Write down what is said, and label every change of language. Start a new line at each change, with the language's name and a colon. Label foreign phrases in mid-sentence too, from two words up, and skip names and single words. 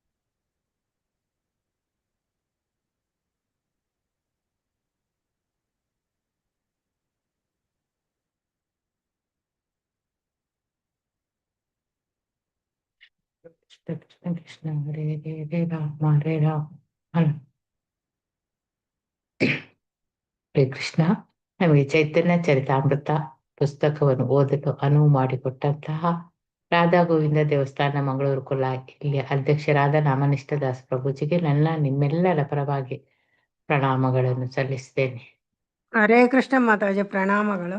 Kannada: ಕೃಷ್ಣ ಕೃಷ್ಣ ಕೃಷ್ಣ ಹರೇ ಹರೇ ಹರೇ ರಾಮ ಹರೇ ರಾಮ. ಹರೇ ಕೃಷ್ಣ. ನಮಗೆ ಚೈತನ್ಯ ಚರಿತಾಮೃತ ಪುಸ್ತಕವನ್ನು ಓದಲು ಅನುವು ಮಾಡಿಕೊಟ್ಟಂತಹ ರಾಧಾ ಗೋವಿಂದ ದೇವಸ್ಥಾನ ಮಂಗಳೂರು ಕೊಲ್ಲ ಇಲ್ಲಿಯ ಅಧ್ಯಕ್ಷರಾದ ನಾಮನಿಷ್ಠ ದಾಸ್ ಪ್ರಭುಜಿಗೆ ನನ್ನ ನಿಮ್ಮೆಲ್ಲರ ಪರವಾಗಿ ಪ್ರಣಾಮಗಳನ್ನು ಸಲ್ಲಿಸ್ತೇನೆ. ಹರೇ ಕೃಷ್ಣ ಮಾತಾಜಿ, ಪ್ರಣಾಮಗಳು.